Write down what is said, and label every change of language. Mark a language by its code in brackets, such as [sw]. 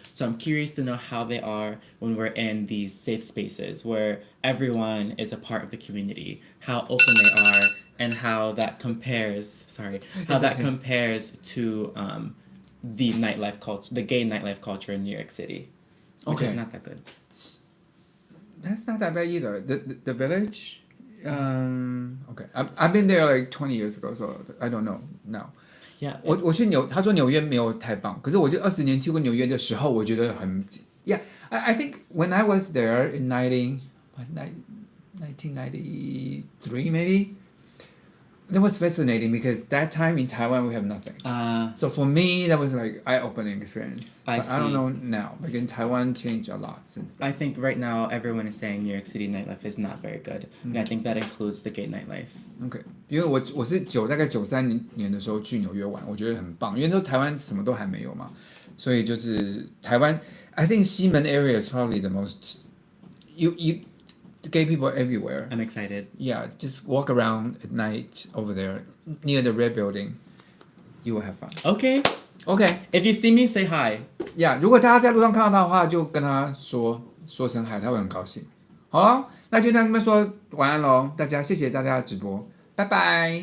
[en] So I'm curious to know how they are when we're in these safe spaces where everyone is a part of the community, how open they are, and how that compares, compares to the nightlife culture, the gay nightlife culture in New York City, which is not that good. That's not that bad either. The village, okay. I've been there like 20 years ago, so I don't know now. Yeah. [zh] 我去他说纽约没有太棒，可是我就20年去过纽约的时候，我觉得很 Yeah. [en] I think when I was there in 1993 maybe. That was fascinating because that time in Taiwan we have nothing. So for me that was like eye-opening experience. I don't know now. Like in Taiwan changed a lot since then. I think right now everyone is saying New York City nightlife is not very good. And I think that includes the gay nightlife. Okay. [zh] 因为我是大概93年的时候去纽约玩，我觉得很棒，因为那时候台湾什么都还没有嘛，所以就是台湾 [en] I think [zh] 西门 [en] area is probably the most you gay people everywhere. I'm excited. Yeah, just walk around at night over there near the red building. You will have fun. Okay. If you see me, say hi. [zh] Yeah, 如果大家在路上看到他的话，就跟他说声嗨，他会很高兴。好了，那就跟他们说晚安喽，大家谢谢大家的直播，拜拜。